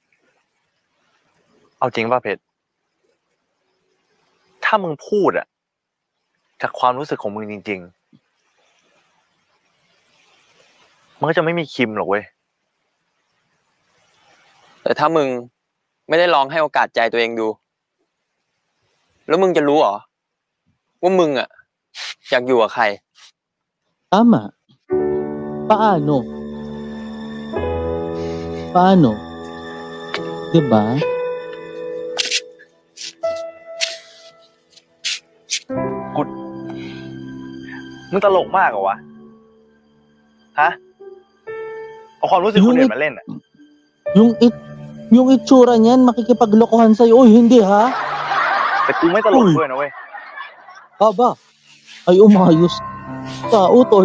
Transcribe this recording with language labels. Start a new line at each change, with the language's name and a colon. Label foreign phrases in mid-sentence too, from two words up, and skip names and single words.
Thai: เอาจริงป่ะเพชร ถ้ามึงพูดอะจากความรู้สึกของมึงจริงๆมันก็จะไม่มีคิมหรอกเว้ย แต่ถ้ามึงไม่ได้ลองให้โอกาสใจตัวเองดู แล้วมึงจะรู้เหรอว่ามึงอะอยากอยู่กับใคร
Filipino: Tama. Paano? Diba?
Thai: มึงตลกมากเหรอวะ ฮะ เอาความรู้สึกคนอื่นมาเล่นอะ
Filipino: Yung itsura niyan makikipaglokohan sa'yo. Oy, hindi ha?
Thai: แต่กูไม่ตลกด้วยนะเว้ย
Filipino: Aba, ay umayos. Tao, tol.